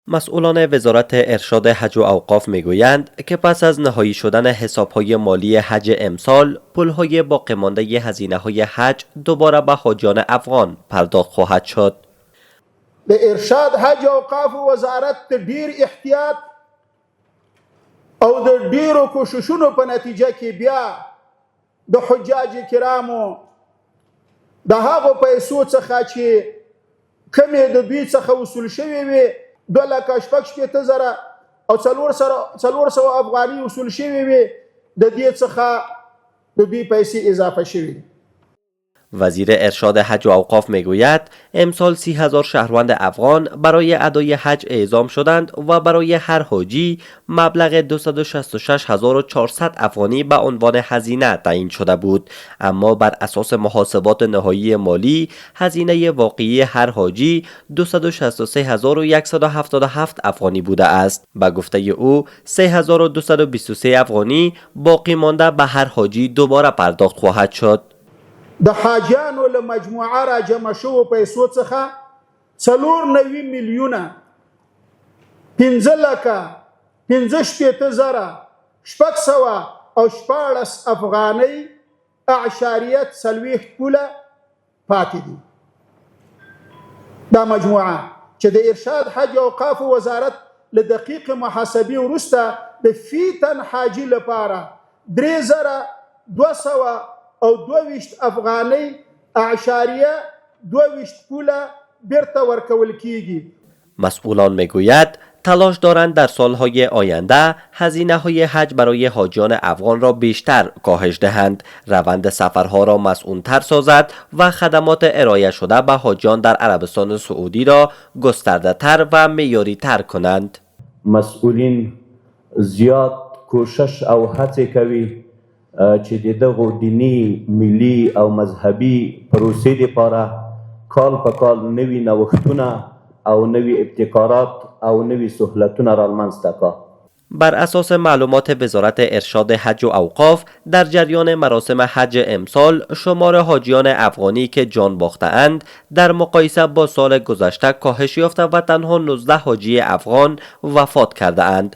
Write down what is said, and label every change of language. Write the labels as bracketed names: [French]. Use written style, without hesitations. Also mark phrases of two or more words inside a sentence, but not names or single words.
[Persian] مسئولان وزارت ارشاد حج و اوقاف میگویند که پس از نهایی شدن حسابهای مالی حج امسال، پولهای باقی مانده هزینه‌های حج دوباره به حاجیان افغان پرداخت خواهد شد. [Pashto] د ارشاد حج او اوقاف وزارت ډیر احتیاط او د ډیرو کوششونو په نتیجه کې بیا د حجاج کرامو د هغو پیسو څخه چې کمې د دوی څخه وصول شوې وي 2,60,000 او 400 افغاني وصول شوې وي د دې څخه د دوی پیسې اضافه شوې. [Persian] وزیر ارشاد حج و اوقاف میگوید امسال 30,000 شهروند افغان برای ادای حج اعزام شدند و برای هر حاجی مبلغ 266,400 افغانی به عنوان هزینه تعیین شده بود، اما بر اساس محاسبات نهایی مالی هزینه واقعی هر حاجی 263,177 افغانی بوده است. به گفته او 3,223 افغانی باقی مانده به هر حاجی دوباره پرداخت خواهد شد. [Pashto] د حاجیانو له مجموعه را جمع شوو پیسو څخه 4 میلیونه 15,614 افغانۍ اعشاریه 40 پوله پاتې دي. دا مجموعه چې د ارشاد حج او اوقاف وزارت له دقیق محاسبې وروسته د فی تن حاجي لپاره 3,200 او 22 افغانۍ اعشاریه 22 پوله بیرته ورکول کیږي. [Persian] مسئولان میگوید تلاش دارند در سالهای آینده هزینه‌های حج برای حاجیان افغان را بیشتر کاهش دهند، روند سفرها را مسئول‌تر سازد و خدمات ارائه شده به حاجیان در عربستان سعودی را گسترده‌تر و معیاری‌تر کنند. [Pashto] مسئولین زیاد کوشش او هڅې کوي چې دغه دینی، ملي او مذهبي پروسې لپاره کال په کال نوي نوښتونه او نوي ابتکارات او نوي سهولتونه رامنځته کړي. [Persian] بر اساس معلومات وزارت ارشاد حج و اوقاف در جریان مراسم حج امسال شمار حاجیان افغانی که جان باخته‌اند در مقایسه با سال گذشته کاهش یافته و تنها 19 حاجی افغان وفات کرده اند.